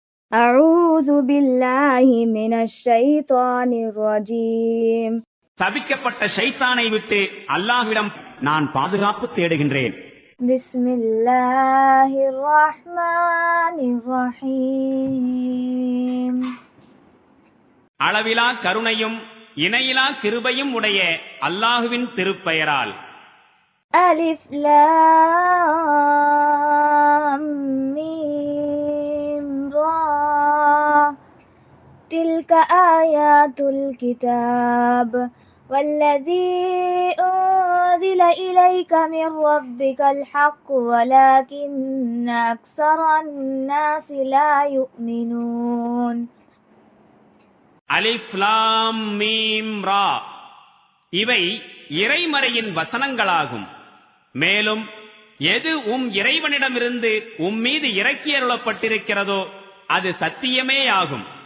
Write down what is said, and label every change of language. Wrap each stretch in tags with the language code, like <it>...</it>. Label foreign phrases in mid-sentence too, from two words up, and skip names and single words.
<ar>أعوذ بالله من الشيطان الرجيم.</ar> <ta>தபிக்கப்பட்ட ஷைத்தானை விட்டு அல்லாஹ்விடம் நான் பாதுகாப்பு தேடுகின்றேன்.</ta> <ar>بسم الله الرحمن الرحيم.</ar> <ta>அளவிலா கருணையும் இணையிலா கிருபையும் உடைய அல்லாஹ்வின் திருப்பெயரால்.</ta> <ar>ألف لام ميم را تلك آيات الكتاب والذي أنزل إليك من ربك الحق ولكن أكثر الناس لا يؤمنون. ألف لام ميم را</ar> <ta>இவை இறைமறையின் வசனங்களாகும். மேலும் எது இறைவனிடமிருந்து மீது இறக்கியருளப்பட்டிருக்கிறதோ அது சத்தியமேயாகும்.</ta>